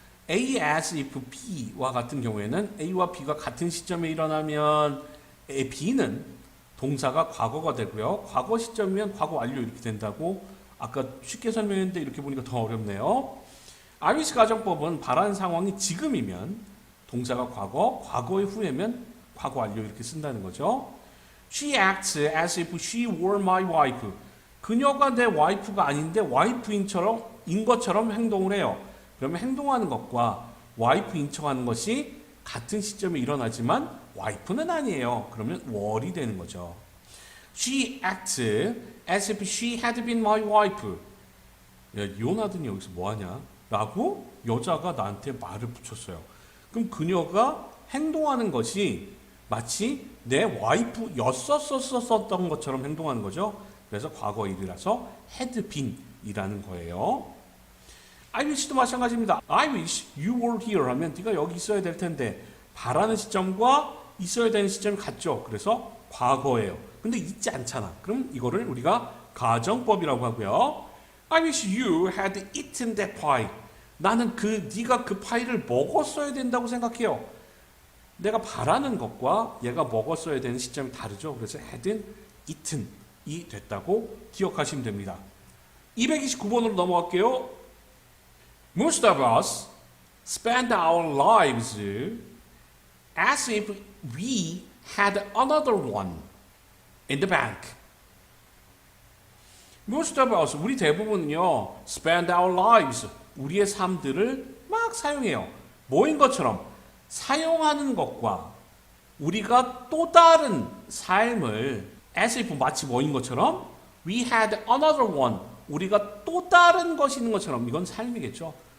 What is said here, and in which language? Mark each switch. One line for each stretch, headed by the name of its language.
Korean: A as if B와 같은 경우에는 A와 B가 같은 시점에 일어나면 B는 동사가 과거가 되고요. 과거 시점이면 과거 완료 이렇게 된다고 아까 쉽게 설명했는데 이렇게 보니까 더 어렵네요. 아미스 가정법은 바라는 상황이 지금이면 동사가 과거, 과거의 후에면 과거 완료 이렇게 쓴다는 거죠.
English: She acts as if she were my wife.
Korean: 그녀가 내 와이프가 아닌데 와이프인 것처럼 행동을 해요. 그러면 행동하는 것과 와이프인 척하는 것이 같은 시점에 일어나지만 와이프는 아니에요. 그러면 월이 되는 거죠.
English: She acts as if she had been my wife.
Korean: 야, 이혼하더니 여기서 뭐하냐? 라고 여자가 나한테 말을 붙였어요. 그럼 그녀가 행동하는 것이 마치 내 와이프였었던 것처럼 행동하는 거죠. 그래서 과거 일이라서 had been 이라는 거예요. I wish도 마찬가지입니다.
English: I wish you were here
Korean: 하면 네가 여기 있어야 될 텐데 바라는 시점과 있어야 되는 시점이 같죠. 그래서 과거예요. 근데 있지 않잖아. 그럼 이거를 우리가 가정법이라고 하고요.
English: I wish you had eaten that pie.
Korean: 나는 네가 그 파이를 먹었어야 된다고 생각해요. 내가 바라는 것과 얘가 먹었어야 되는 시점이 다르죠. 그래서 had eaten이 됐다고 기억하시면 됩니다. 229번으로 넘어갈게요.
English: Most of us spend our lives as if we had another one in the bank. Most of us,
Korean: 우리 대부분은요,
English: spend our lives,
Korean: 우리의 삶들을 막 사용해요. 뭐인 것처럼 사용하는 것과 우리가 또 다른 삶을 as if 마치 뭐인 것처럼
English: we had another one,
Korean: 우리가 또 다른 것이 있는 것처럼 이건 삶이겠죠.